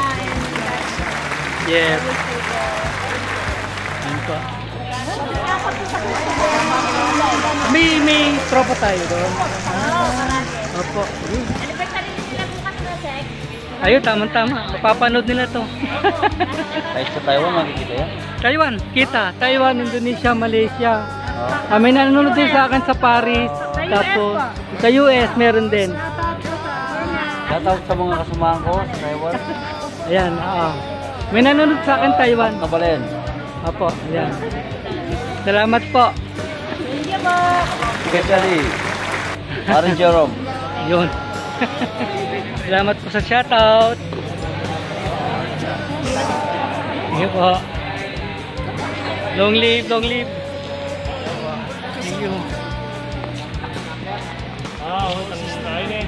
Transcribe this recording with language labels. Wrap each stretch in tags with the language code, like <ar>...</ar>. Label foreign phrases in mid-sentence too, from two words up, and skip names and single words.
<tl>Yes. Ayun po. May tropa tayo doon. Opo. Anniversary nila bukas na, Sek. Ayun, tama-tama. Papanood nila to. Kahit sa Taiwan, makikita yan. Taiwan, kita. Taiwan, Indonesia, Malaysia. May nanonood din sa akin sa Paris. Tapos, sa US meron din. Shoutout sa mga kasamahan ko sa Taiwan. Ayan, may nanonood sa akin Taiwan. Kabalen. Opo, ayan. Salamat po.</tl> <en>Thank you po.</en> <tl>Especially, Aaron Jerome. Yun. Salamat po sa shoutout.</tl> <en>Thank you po. Long live, long live. Thank you.</en> <tl>Ang kain eh.</tl>